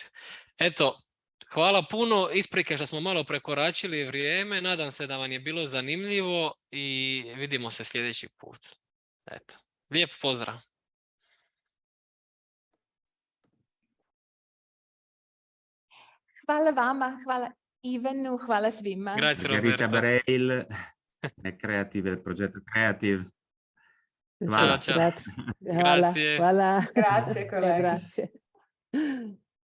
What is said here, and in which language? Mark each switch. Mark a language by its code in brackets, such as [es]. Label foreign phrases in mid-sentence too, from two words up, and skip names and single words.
[hr] Eto, hvala puno, isprike što smo malo prekoračili vrijeme, nadam se da vam je bilo zanimljivo i vidimo se sljedeći put. Eto, lijep pozdrav. Hvala vama, hvala Ivanu, hvala svima. [it] Grazie Margherita Roberto. Bareil, Creative, il progetto Creative. Ciao, ciao. Grazie. Grazie. [hr] Hvala. [it] Grazie, kolega. Grazie.